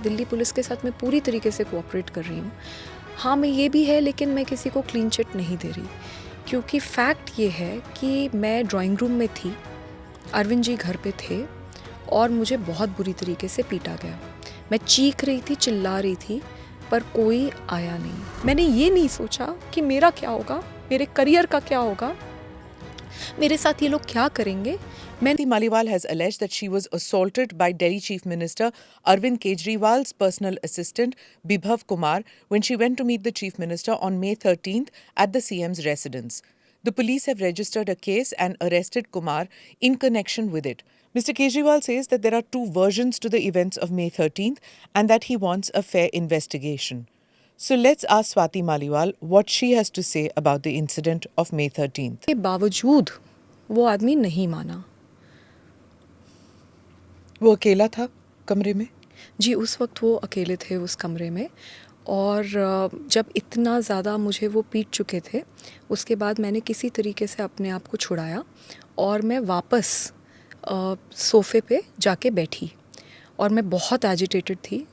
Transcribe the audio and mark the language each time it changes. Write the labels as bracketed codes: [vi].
[hi] Delhi police के साथ मैं पूरी तरीके से कोऑपरेट कर रही हूँ। हाँ, मैं ये भी है, लेकिन मैं किसी को क्लीन चिट नहीं दे रही, क्योंकि फैक्ट ये है कि मैं ड्राइंग रूम में थी, अरविंद जी घर पे थे और मुझे बहुत बुरी तरीके से पीटा गया। मैं चीख रही थी, चिल्ला रही थी, पर कोई आया नहीं। मैंने ये नहीं सोचा कि मेरा क्या होगा, मेरे करियर का क्या होगा, मेरे साथ ये लोग क्या करेंगे। [en] Swati Maliwal has alleged that she was assaulted by Delhi Chief Minister Arvind Kejriwal's personal assistant Bibhav Kumar when she went to meet the Chief Minister on May 13th at the CM's residence. The police have registered a case and arrested Kumar in connection with it. Mr. Kejriwal says that there are two versions to the events of May 13th and that he wants a fair investigation. So let's ask Swati Maliwal what she has to say about the incident of May 13th. [hi] के बावजूद वो आदमी नहीं माना। वो अकेला था कमरे में? जी, उस वक्त वो अकेले थे उस कमरे में और जब इतना ज़्यादा मुझे वो पीट चुके थे, उसके बाद मैंने किसी तरीके से अपने आप को छुड़ाया और मैं वापस सोफ़े पे जाके बैठी और मैं बहुत एजिटेटेड थी।